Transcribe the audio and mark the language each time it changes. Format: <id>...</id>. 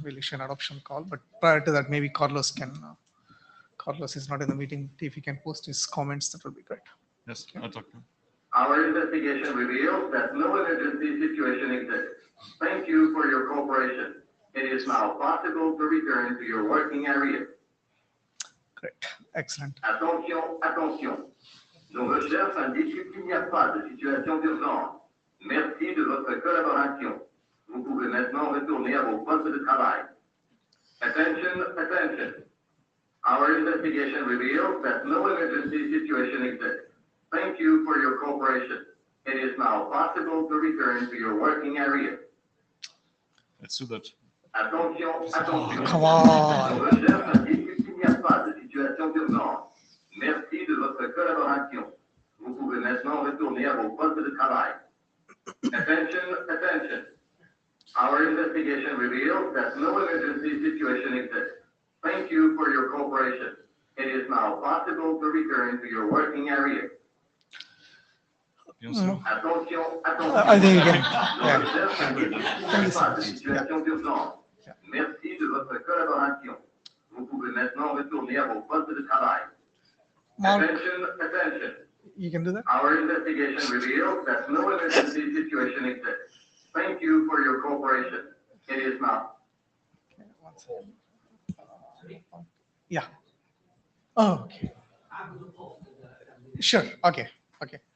<en>We'll issue an adoption call, but prior to that maybe Carlos is not in the meeting. If he can post his comments, that would be great. Yes, I'll talk to him. Our investigation reveals that no emergency situation exists. Thank you for your cooperation. It is now possible to return to your working area. Great, excellent.</en> <fr>Attention, attention. Nos recherches indiquent qu'il n'y a pas de situation d'urgence. Merci de votre collaboration. Vous pouvez maintenant retourner à vos postes de travail.</fr> <en>Attention, attention. Our investigation reveals that no emergency situation exists. Thank you for your cooperation. It is now possible to return to your working area. Let's do that.</en> <fr>Attention, attention.</fr> <en>Come on.</en> <fr>Nos recherches indiquent qu'il n'y a pas de situation d'urgence. Merci de votre collaboration. Vous pouvez maintenant retourner à vos postes de travail.</fr> <en>Attention, attention. Our investigation reveals that no emergency situation exists. Thank you for your cooperation. It is now possible to return to your working area. Attention, attention. I think you can.</en> <fr>Nos recherches indiquent qu'il n'y a pas de situation d'urgence. Merci de votre collaboration. Vous pouvez maintenant retourner à vos postes de travail.</fr> <en>Mark, Attention, attention. you can do that. Our investigation reveals that no emergency situation exists. Thank you for your cooperation. It is now. Okay, one second. Yeah. Oh, okay. Sure. Okay. Okay.</en>